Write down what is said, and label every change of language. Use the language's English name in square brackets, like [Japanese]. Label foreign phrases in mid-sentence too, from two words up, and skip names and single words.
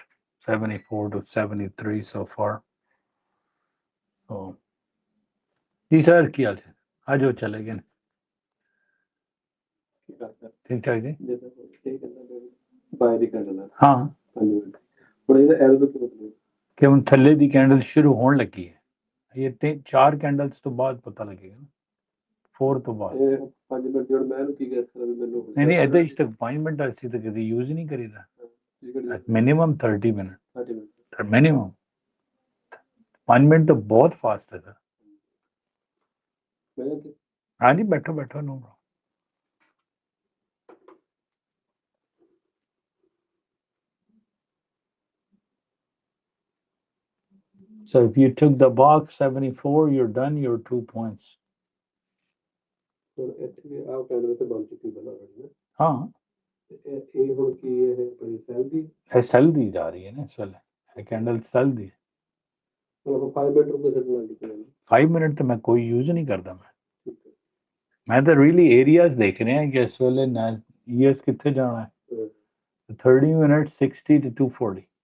[English] 74 to 73 so far. So [Hindi] जी सर क्या हाल है आज वो चले गए ठीक ठाक जी हाँ कि [Punjabi] ਹੁਣ ਥੱਲੇ ਦੀ ਕੈਂਡਲ ਸ਼ੁਰੂ ਹੋਣ ਲੱਗੀ ਹੈ ਇਹ 4 ਕੈਂਡਲਸ ਤੋਂ ਬਾਅਦ ਪਤਾ ਲੱਗੇਗਾ ਨਾ 4 ਤੋਂ ਬਾਅਦ ਨਹੀਂ ਨਹੀਂ ਇਹਦੇ ਵਿੱਚ ਤੱਕ 5 ਮਿੰਟ ਅਸੀਂ ਤਾਂ ਕਦੀ ਯੂਜ਼ ਨਹੀਂ ਕਰੀਦਾ ਮਿਨੀਮਮ 30 ਮਿੰਟ ਮਿਨੀਮਮ 5 ਮਿੰਟ ਤਾਂ ਬਹੁਤ ਫਾਸਟ ਹੈ ਸਰ ਹਾਂਜੀ ਬੈਠੋ ਬੈਠੋ ਨੋ [English] So if you took the box 74, you're done, you're 2 points. [Punjabi] हाँ ਇਹ ਸੈਲ ਦੀ ਜਾ ਰਹੀ ਹੈ ਨਾ ਇਸ ਵੇਲੇ ਇਹ [English] candle sell [Punjabi] ਦੀ 5 ਮਿੰਟ ਤਾਂ ਮੈਂ ਕੋਈ ਯੂਜ਼ ਨਹੀਂ ਕਰਦਾ ਮੈਂ ਤਾਂ [English] really areas [Punjabi] ਦੇਖ ਰਿਹਾ ਕਿ ਇਸ ਵੇਲੇ ਯੂਐਸ ਕਿੱਥੇ ਜਾਣਾ ਹੈ 30 ਮਿੰਟ 60 to 240